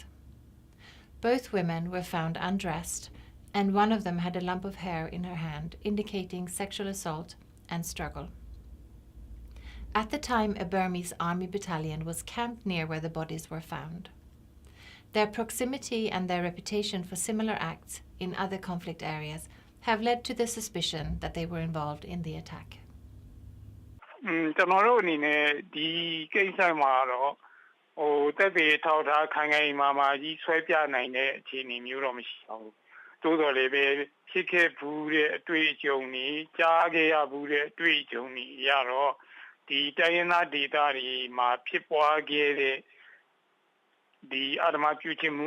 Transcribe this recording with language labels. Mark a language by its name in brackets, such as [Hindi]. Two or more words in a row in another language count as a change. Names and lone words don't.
[English] Both women were found undressed, and one of them had a lump of hair in her hand, indicating sexual assault and struggle. At the time, a Burmese army battalion was camped near where the bodies were found. Their proximity and their reputation for similar acts in other conflict areas have led to the suspicion that they were involved in the attack. [Burmese] ကျွန်တော်တို့အနေနဲ့ဒီကိစ္စမှာတော့တက်သေးထောက်ထားခိုင်ခိုင်မာမာကြီးဆွဲပြနိုင်တဲ့အခြေအနေမျိုးတော့မရှိပါဘူး။သို့တော်လည်းပဲဖြစ်ခဲ့ဘူးတဲ့အတွေ့အကြုံတွေကြားခဲ့ရဘူးတဲ့အတွေ့အကြုံတွေရတော့ဒီတိုင်းရင်းသားဒေသတွေမှာဖြစ်ပွားခဲ့တဲ့ဒီအာဓမ္မပြုခြင်းမှု